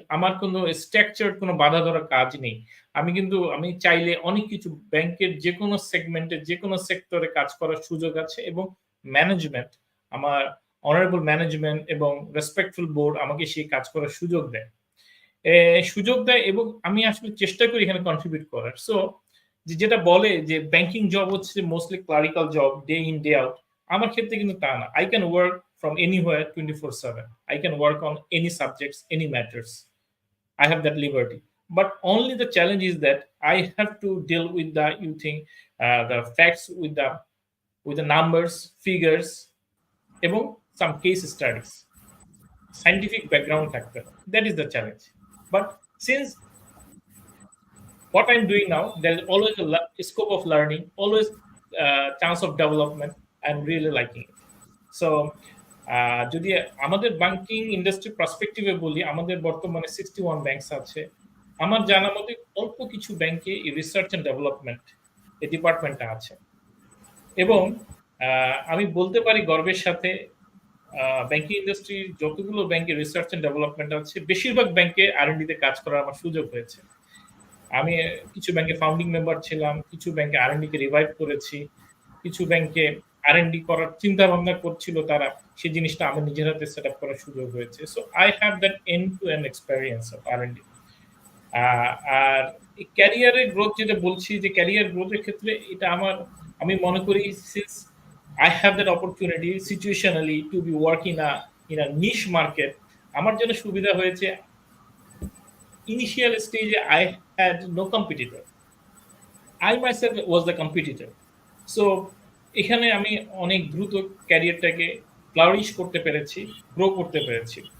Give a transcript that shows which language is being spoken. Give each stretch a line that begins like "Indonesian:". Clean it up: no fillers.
Bangla: আমার কোনো স্ট্রাকচারড কোনো বাঁধা ধরা কাজ নেই। আমি চাইলে অনেক কিছু ব্যাংকের যেকোনো সেগমেন্টে, যেকোনো সেক্টরে কাজ করার সুযোগ আছে, এবং ম্যানেজমেন্ট, আমার অনারেবল ম্যানেজমেন্ট এবং রেসপেক্টফুল বোর্ড আমাকে সেই কাজ করার সুযোগ দেয়। সুযোগ দেয়, এবং আমি আসলে চেষ্টা করি এখানে কন্ট্রিবিউট করার। সো যেটা বলে যে ব্যাংকিং জব হচ্ছে mostly clerical job,
English: Day in day out.
Bangla: আমার ক্ষেত্রে কিন্তু তা না।
English: I can work from anywhere 24/7. I can work on any subjects, any matters. I have that liberty. But only the challenge is that I have to deal with the facts, with the numbers, figures,
Bangla: এবং
English: some case studies, scientific background
Bangla: থাকতে হবে।
English: That is the challenge. But since what I'm doing now, there's always a scope of learning, always chance of development. I'm really liking it.
Bangla: So যদি আমাদের banking industry পার্সপেক্টিভে বলি, আমাদের বর্তমানে 61 banks আছে। আমার জানা মতে অল্প কিছু ব্যাংকে এই রিসার্চ এন্ড ডেভেলপমেন্ট এই ডিপার্টমেন্টটা আছে। এবং আমি বলতে পারি গর্বের সাথে, ব্যাংকিং ইন্ডাস্ট্রির যতগুলো ব্যাংকে রিসার্চ এন্ড ডেভেলপমেন্ট আছে, বেশিরভাগ ব্যাংকে আর&ডি তে কাজ করার আমার সুযোগ হয়েছে। আমি কিছু ব্যাংকে ফাউন্ডিং মেম্বার ছিলাম, কিছু ব্যাংকে আর&ডি কে রিভাইভ করেছি, কিছু ব্যাংকে আর&ডি করার চিন্তা ভাবনা করছিল তারা, সেই জিনিসটা আমি নিজের হাতে সেট আপ করার সুযোগ হয়েছে।
English: So I have that end to end experience of R&D.
Bangla: আর ক্যারিয়ারের গ্রোথ যেটা বলছি, যে ক্যারিয়ার গ্রোথের ক্ষেত্রে এটা আমি মনে করি,
English: since I have that opportunity situationally to be work in a niche market,
Bangla: আমার জন্য সুবিধা হয়েছে।
English: Initial stage, I had no competitor. I myself was the competitor.
Bangla: So এখানে আমি অনেক দ্রুত ক্যারিয়ারটাকে ফ্লারিশ করতে পেরেছি, গ্রো করতে পেরেছি।